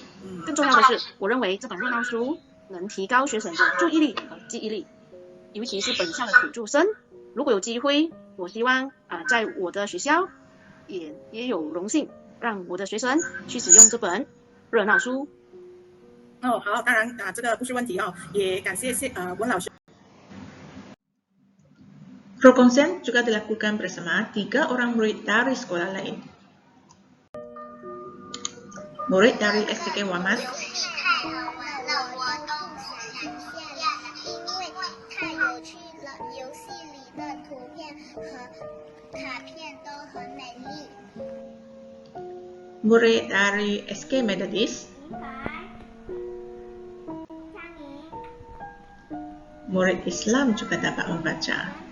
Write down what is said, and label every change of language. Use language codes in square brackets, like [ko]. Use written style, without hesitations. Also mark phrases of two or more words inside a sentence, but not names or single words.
[zh] 更重要的是，我认为这本热闹书能提高学生的注意力和记忆力，尤其是本校的土著生。如果有机会，我希望在我的学校也有荣幸让我的学生去使用这本热闹书。好，当然这个不是问题也感谢温老师。 [ms] Perkongsian juga dilakukan bersama 3 orang murid dari sekolah lain. Murid dari STK Wamat, murid dari SK Methodist, murid Islam juga dapat membaca.